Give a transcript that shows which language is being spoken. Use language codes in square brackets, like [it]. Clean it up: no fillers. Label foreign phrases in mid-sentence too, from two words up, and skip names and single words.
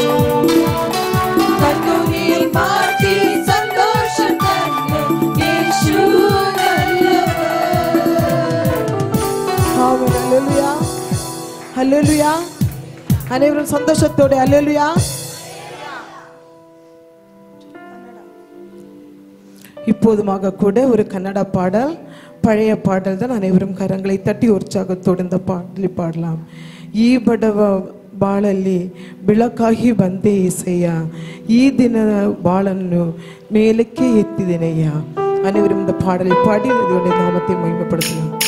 [ml] കണ്ണുനീർ മാറ്റി സന്തോഷം തന്ന യേശു നല്ലവൻ. ആമേൻ. ഹല്ലേലൂയ, ഹല്ലേലൂയ. അനേവരും സന്തോഷത്തോടെ ഹല്ലേലൂയ. [ta] இப்போதுமாக கூட ஒரு கன்னட பாடல், பழைய பாடல் தான். அனைவரும் கரங்களை தட்டி உற்சாகத்தோடு இந்த பாடலை பாடலாம். [kn] ಈ ಬಡವ ಬಾಳಲ್ಲಿ ಬೆಳಕಾಗಿ ಬಂದೆ ಏಸಯ್ಯ. ಈ ದಿನ ಬಾಳನ್ನು ಮೇಲಕ್ಕೆ ಎತ್ತಿದ್ದೇನೆಯ್ಯ. [ta] அனைவரும் இந்த பாடலை பாடி இதனுடைய நாமத்தை மகிமைப்படுத்தலாம்.